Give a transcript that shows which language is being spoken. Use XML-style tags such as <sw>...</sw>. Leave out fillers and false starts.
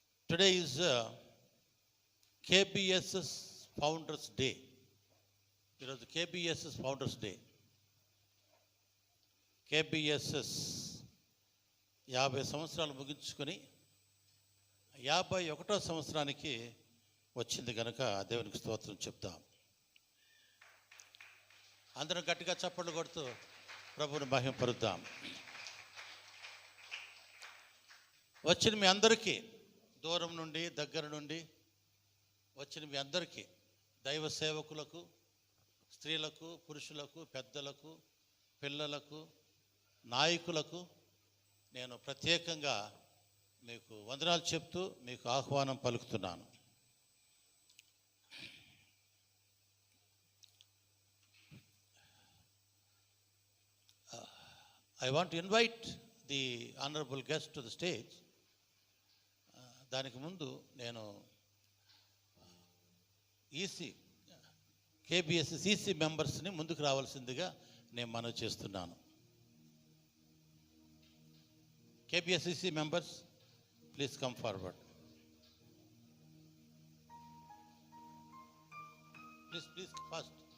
<en>Today is KBS's Founders Day.</en> <te>ఈరోజు KBS's Founders Day. KBSS 50 సంవత్సరాలు ముగించుకొని 51వ సంవత్సరానికి వచ్చింది కనుక దేవునికి స్తోత్రం చెప్తాం. అందరం గట్టిగా చప్పట్లు కొడుతూ ప్రభువుని మహిమపరుద్దాం. వచ్చిన మీ అందరికీ, దూరం నుండి దగ్గర నుండి వచ్చిన మీ అందరికీ, దైవ సేవకులకు, స్త్రీలకు, పురుషులకు, పెద్దలకు, పిల్లలకు, నాయకులకు నేను ప్రత్యేకంగా మీకు వందనాలు చెప్తూ మీకు ఆహ్వానం పలుకుతున్నాను.</te> <en>I want to invite the honorable guest to the stage.</en> <te>దానికి ముందు నేను కేబిఎస్ఎస్ ఈసీ మెంబర్స్ని ముందుకు రావాల్సిందిగా నేను మనవి చేస్తున్నాను.</te> <en>KBSEC members, please come forward. Please, fast.</en>